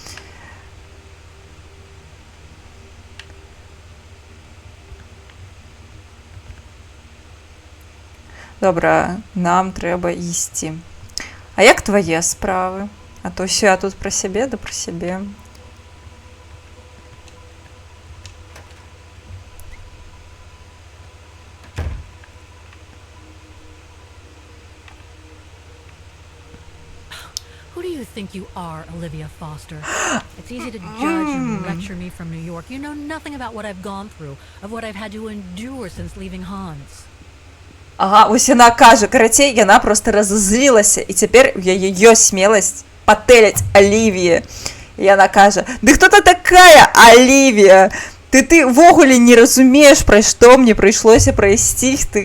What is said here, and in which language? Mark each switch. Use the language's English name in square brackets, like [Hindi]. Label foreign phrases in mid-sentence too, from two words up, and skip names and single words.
[Belarusian] Добра, нам трэба ісці. А як твае справы? А то ўсё я тут пра сябе, да пра сябе. [English] Who do you think you are, Olivia Foster? It's easy to judge and lecture me from New York. You know nothing about what I've gone through, of what I've had to endure since leaving Hans. [Belarusian] Ага, ось яна кажа, карацей, яна проста разозлілася, і цяпер у яе ёсць смеласць патэліць Алівіі. І яна кажа, ды хто ты такая, Алівія? Ты ввогуле не разумееш, пра што мне прыйшлося прайсці.